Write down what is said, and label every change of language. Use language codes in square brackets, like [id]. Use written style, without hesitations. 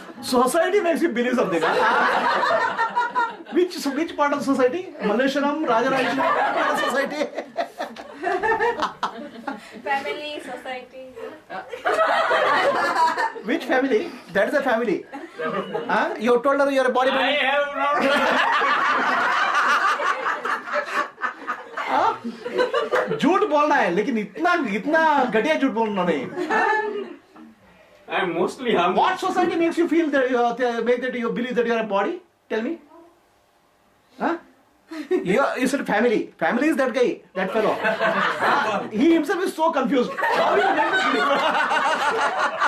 [en] Society makes you believe something. Which part of society? Malaysianam, Rajarajeshwaram, part of society. Family, society. Which family? That is a family. Huh? You told her you are a body. I have not. [hi] झूठ बोलना है लेकिन इतना घटिया झूठ बोलना नहीं. [en] I am mostly humble. What society makes you feel that you believe that you are a body? Tell me. Huh? You said family. Family is that guy, that fellow. He himself is so confused. How will you make this believe?